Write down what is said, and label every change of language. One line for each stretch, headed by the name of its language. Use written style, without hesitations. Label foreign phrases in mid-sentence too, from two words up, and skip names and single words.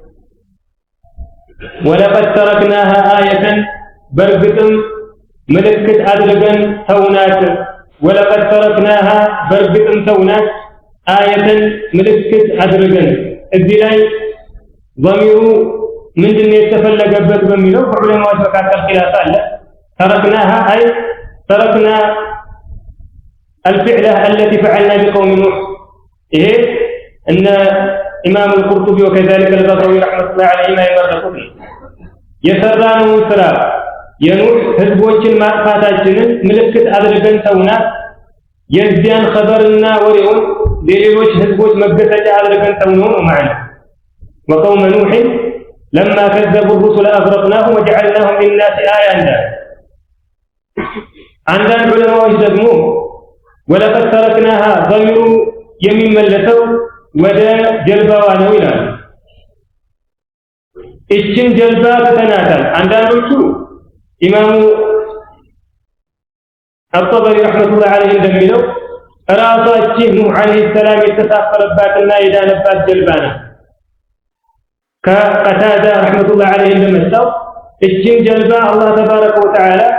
Arabic: ولقد تركناها آية
Amharic: በእርግጥም ምልክት አድርገን ተውናት።
Arabic: ولقد تركناها
Amharic: በእርግጥም ተውናት አየተን ምልክት አድርገን። እዚህ ላይ ضميሩ ምንድነው የተፈለገበት በሚለው በዑለማዎች መካከል ኺላፍ አለ።
Arabic: تركناها أي تركنا الفعلة التي فعلنا بقوم نوح
Amharic: ይሄ እነ ኢማም አልቁርጡቢ
Arabic: ወከذلك البغوي رحمة الله
Amharic: عليهما የመረጡት የሰራነውን ስራ የኑህ ህዝቦችን ማጥፋታችንን ምልክት አድርገን ተውናት። የዚያን ኸበርና ወሬውን ለሌሎች ህዝቦች መገሰጫ አድርገን ተውነው ነው ማለት
Arabic: وقوم نوح لما كذبوا الرسل أغرقناهم وجعلناهم للناس آية عندنا
Amharic: ዑለማዎች ደግሞ
Arabic: ولقد تركناها
Amharic: ضميሩ የሚመለሰው ወደ ጀልባዋ ነው ይላል። እችን ጀልባ ተናታል። አንዳንዶቹ ኢማሙ አልጠበሪ
Arabic: رحمة الله عليه
Amharic: እንደሚለው ራሳችን ኑህ
Arabic: عليه السلام
Amharic: የተሳፈረባትና የዳነባት ጀልባ ነው። ከቀታዳ
Arabic: رحمة الله عليه
Amharic: እንደመጣው እችን ጀልባ አላህ
Arabic: تبارك وتعالى